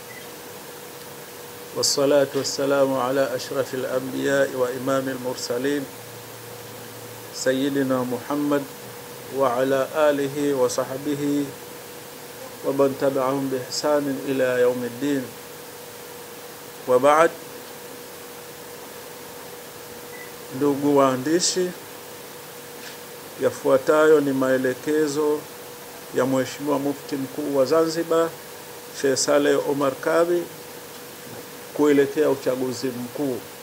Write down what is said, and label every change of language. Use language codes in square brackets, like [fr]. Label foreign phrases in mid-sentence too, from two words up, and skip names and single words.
[ar] والصلاة والسلام على أشرف الأنبياء وإمام المرسلين سيدنا محمد وعلى آله وصحبه ومن تبعهم بإحسان إلى يوم الدين. وبعد. [sw] Ndugu waandishi, yafuatayo ni maelekezo ya Mheshimiwa Mufti Mkuu wa Zanzibar Sheikh Saleh Omar Kabi kuelekea uchaguzi mkuu.